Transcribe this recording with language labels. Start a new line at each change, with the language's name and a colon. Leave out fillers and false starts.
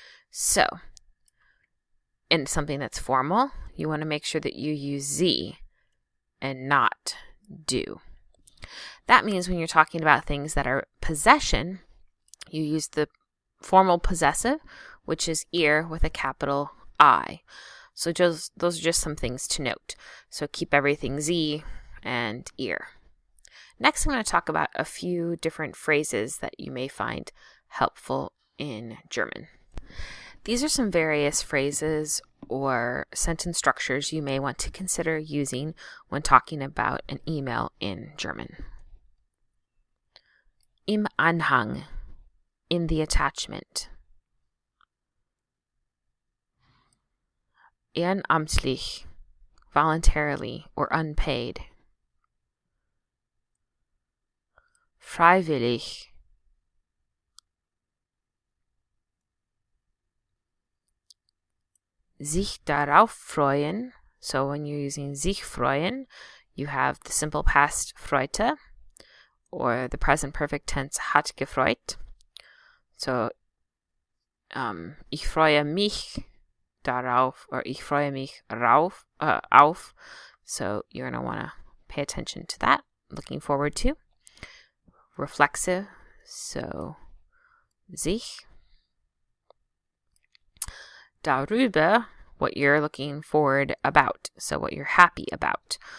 English: So, in something that's formal, you want to make sure that you use Sie and not du. That means when you're talking about things that are possession, you use the formal possessive, which is ihr with a capital I. So those are just some things to note. So keep everything Sie and ihr. Next, I'm going to talk about a few different phrases that you may find helpful in German. These are some various phrases or sentence structures you may want to consider using when talking about an email in German.
German: Im Anhang,
English: in the attachment. Ehrenamtlich, voluntarily or unpaid.
German: Freiwillig, sich darauf freuen.
English: So when you're using sich freuen, you have the simple past freute, or the present perfect tense hat gefreut.
German: So, ich freue mich darauf,
English: or
German: ich freue mich auf.
English: So you're going to want to pay attention to that. Looking forward to. Reflexive, so sich. Darüber, what you're looking forward about, so what you're happy about.